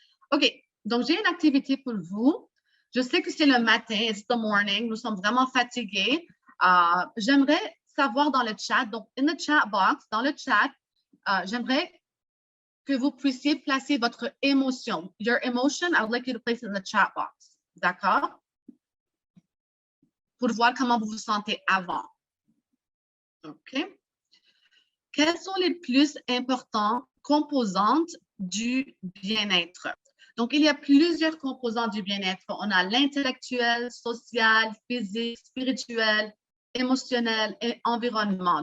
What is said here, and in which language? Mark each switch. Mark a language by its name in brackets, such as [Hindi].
[French] OK, donc j'ai une activité pour vous. Je sais que c'est le matin, [English] it's the morning, [French] nous sommes vraiment fatigués. J'aimerais savoir dans le chat, donc [English] in the chat box, [French] dans le chat, j'aimerais que vous puissiez placer votre émotion. [English] Your emotion, I would like you to place it in the chat box. [French] D'accord? Pour voir comment vous vous sentez avant. OK? Quelles sont les plus importantes composantes du bien-être? Donc, il y a plusieurs composants du bien-être. On a l'intellectuel, social, physique, spirituel, émotionnel et environnement.